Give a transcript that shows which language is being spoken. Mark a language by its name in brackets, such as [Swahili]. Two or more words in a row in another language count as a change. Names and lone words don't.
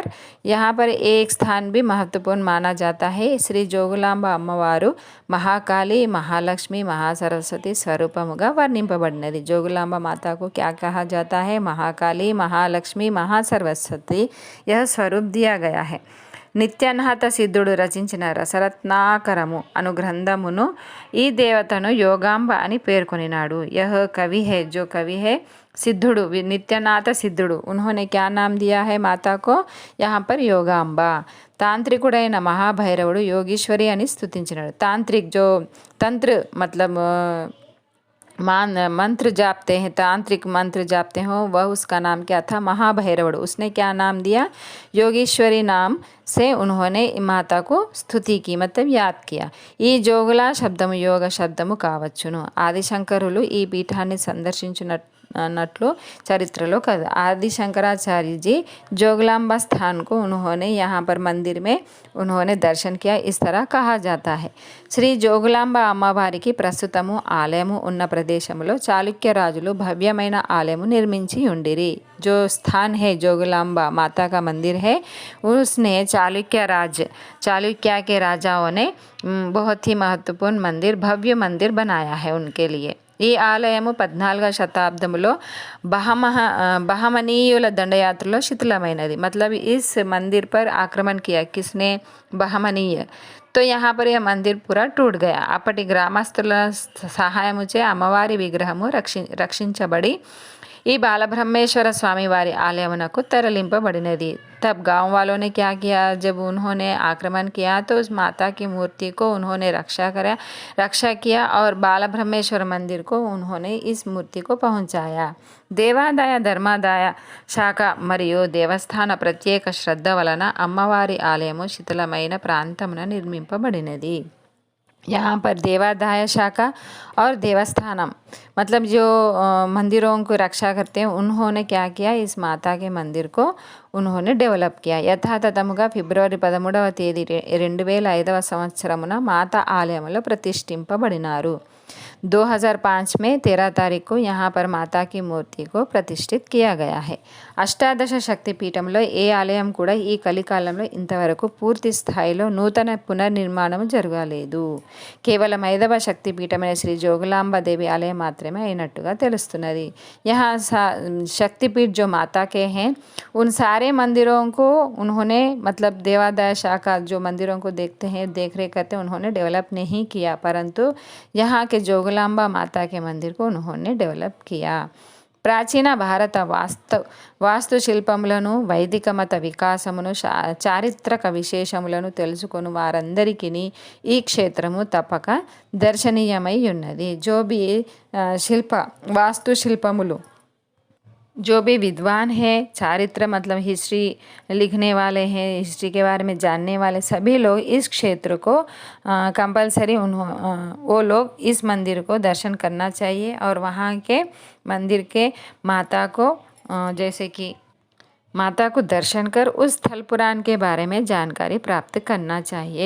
[Hindi] यहाँ पर एक स्थान भी महत्वपूर्ण माना जाता है। [Telugu] श्री जोगलांबा అమ్మవారు महाकाली, महालक्ष्मी, महासरस्वती స్వరూపముగా వర్ణింపబడినది। [Hindi] जोगलांबा माता को क्या कहा जाता है? महाकाली, महालक्ष्मी, महासरस्वती यह स्वरूप दिया गया है। [Telugu] నిత్యనాథ సిద్ధుడు రచించిన రసరత్నాకరము అను గ్రంథమును ఈ దేవతను యోగాంబ అని పేర్కొనినాడు। [Hindi] यह कवि है, जो कवि है सिद्धुडु, नित्यनाथ सिद्धुडु, उन्होंने क्या नाम दिया है माता को? यहाँ पर योगांबा। [Telugu] తాంత్రికుడైన మహాభైరవుడు యోగీశ్వరి అని స్తుతించినాడు। [Hindi] తాంత్రిక్ जो तंत्र मतलब मंत्र जापते हैं, तांत्रिक मंत्र जापते हो, वह उसका नाम क्या था? महाभैरवड़। उसने क्या नाम दिया? योगेश्वरी नाम से उन्होंने माता को स्तुति की, मतलब याद किया। [Telugu] ఈ జోగుల శబ్దము యోగ శబ్దము కావచ్చును। ఆదిశంకరులు ఈ పీఠాన్ని సందర్శించినట్లు చరిత్రలో కథ। [Hindi] आदि शंकराचार्य जी जोगलांबा स्थान को उन्होंने यहाँ पर मंदिर में उन्होंने दर्शन किया, इस तरह कहा जाता है। [Telugu] శ్రీ జోగులాంబ అమ్మవారికి ప్రస్తుతము ఆలయము ఉన్న ప్రదేశంలో చాళుక్య రాజులు భవ్యమైన ఆలయము నిర్మించి ఉండిరి। [Hindi] जो स्थान है जोगलांबा माता का मंदिर है, उसने चालुक्य के राजाओं ने बहुत ही महत्वपूर्ण मंदिर, भव्य मंदिर बनाया है उनके लिए। [Telugu] ఈ ఆలయము 14వ శతాబ్దంలో బహమనీయుల దండయాత్రలో శిథిలమైనది। [Hindi] मतलब इस मंदिर पर आक्रमण किया किसने? బహమనీయ। तो यहाँ पर यह मंदिर पूरा टूट गया। [Telugu] అప్పటి గ్రామస్తుల సహాయముచే అమ్మవారి విగ్రహము రక్షించబడి ఈ బాలబ్రహ్మేశ్వర స్వామి వారి ఆలయమునకు తరలింపబడినది। [Hindi] तब गांव वालों ने क्या किया? जब उन्होंने आक्रमण किया तो उस माता की मूर्ति को उन्होंने रक्षा किया और बालब्रह्मेश्वर मंदिर को उन्होंने इस मूर्ति को पहुंचाया। [Telugu] దేవాదాయ ధర్మాదాయ శాఖ మరియు దేవస్థాన ప్రత్యేక శ్రద్ధ వలన అమ్మవారి ఆలయము శిథిలమైన ప్రాంతమున నిర్మింపబడినది। [Hindi] यहाँ पर देवादाय शाखा और देवस्थानम मतलब जो मंदिरों को रक्षा करते हैं, उन्होंने क्या किया? इस माता के मंदिर को उन्होंने डेवलप किया। [Telugu] యథాతథముగా ఫిబ్రవరి 13వ తేదీ 2005వ సంవత్సరమున మాతా ఆలయంలో ప్రతిష్ఠింపబడినారు। [Hindi] 2005 में 13 तारीख को यहाँ पर माता की मूर्ति को प्रतिष्ठित किया गया है। [Telugu] అష్టాదశ శక్తిపీఠంలో ఏ ఆలయం కూడా ఈ కలికాలంలో ఇంతవరకు పూర్తి స్థాయిలో నూతన పునర్నిర్మాణం జరగలేదు। కేవలం 5వ శక్తిపీఠమైన శ్రీ జోగులాంబాదేవి ఆలయం మాత్రమే అయినట్టుగా తెలుస్తున్నది। [Hindi] यहाँ शक्तिपीठ जो माता के हैं, उन सारे मंदिरों को उन्होंने मतलब देवादाय शाखा जो मंदिरों को देखते हैं, देख रेख करते हैं, उन्होंने डेवलप नहीं किया, परंतु यहाँ के जोगलांबा माता के मंदिर को उन्होंने डेवलप किया। [Telugu] ప్రాచీన భారత వాస్తుశిల్పములను, వైదిక మత వికాసమును, చారిత్రక విశేషములను తెలుసుకొని వారందరికీ ఈ క్షేత్రము తప్పక దర్శనీయమై ఉన్నది। [Hindi] जो भी వాస్తుశిల్పములు जो भी विद्वान है, चारित्र मतलब हिस्ट्री लिखने वाले हैं, हिस्ट्री के बारे में जानने वाले सभी लोग इस क्षेत्र को कंपलसरी वो लोग इस मंदिर को दर्शन करना चाहिए और वहाँ के मंदिर के माता को जैसे कि माता को दर्शन कर उस स्थल पुराण के बारे में जानकारी प्राप्त करना चाहिए।